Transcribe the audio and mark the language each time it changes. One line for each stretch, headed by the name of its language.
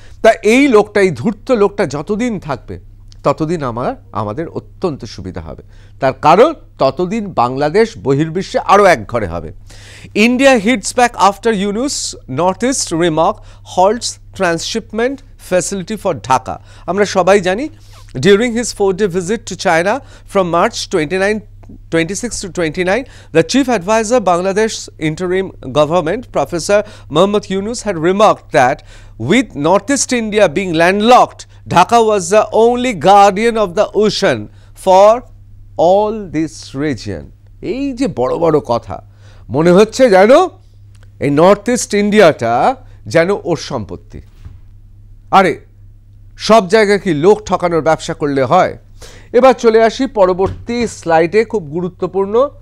Bangla: তা এই লোকটা, এই ধূর্ত লোকটা যতদিন থাকবে ততদিন আমাদের অত্যন্ত সুবিধা হবে। তার কারণ ততদিন বাংলাদেশ বহির্বিশ্বে আরও এক ঘরে হবে।
English: India hits back after Yunus north east remark halts transshipment facility for Dhaka.
Bangla: আমরা সবাই জানি,
English: During his 4-day visit to China from March 26 to 29, the chief advisor Bangladesh interim government, Professor Mohammad Yunus, had remarked that with Northeast India being landlocked, Dhaka was the only guardian of the ocean for all this region.
Bangla: এই যে বড় বড় কথা, মনে হচ্ছে যেন এই north east ইন্ডিয়াটা যেন ওর সম্পত্তি। আরে সব জায়গায় কি লোক ঠকানোর ব্যবসা করলে হয়? এবার চলে আসি পরবর্তী স্লাইডে, খুব গুরুত্বপূর্ণ।